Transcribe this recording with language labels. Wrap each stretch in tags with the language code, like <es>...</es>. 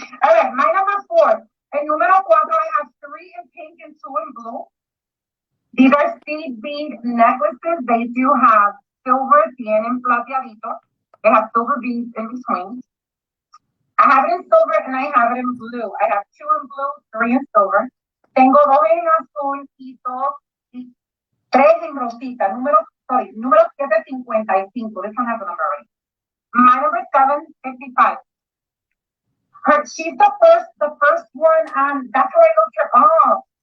<en>All right, my number 4.</en> <es>En número 4,</es> <en>I have 3 in pink and 2 in blue. These are seed bead necklaces. They do have silver,</en> <es>tienen plateadito.</es> <en>They have silver beads in between. I have it in silver and I have it in blue. I have 2 in blue, 3 in silver.</en> <es>Tengo 2 en azul y 3 en rosita. Número 755.</es> <en>This one has a number already. My number 755. She's the first one, and that's where I looked her up.</en>